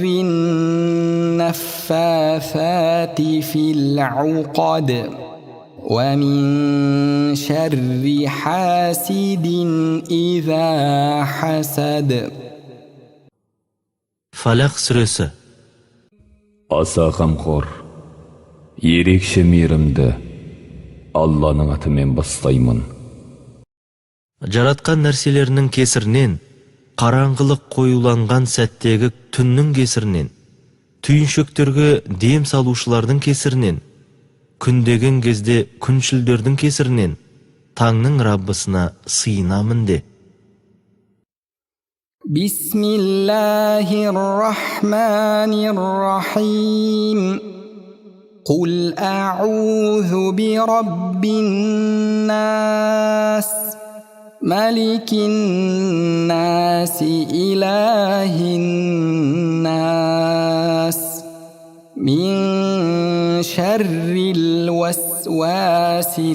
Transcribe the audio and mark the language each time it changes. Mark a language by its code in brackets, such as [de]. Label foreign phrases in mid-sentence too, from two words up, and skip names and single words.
[ar] النفاثات في العقد ومن شر حاسد إذا حسد. [kk] Falaq сүресі. Аса қамқор, ерекше мейірімді Алланың атымен бастаймын. Жаратқан нәрселерінің кесірінен, қараңғылық қоюланған сәттегі түннің кесірінен, түйіншектерге дем салушылардың кесірінен, күндеген кезде күншілдердің кесірінен, таңның Раббысына сыйынамын де. [ar] بسم الله الرحمن الرحيم قل أعوذ برب الناس ملك-الناس إله-الناس من شر الوسواس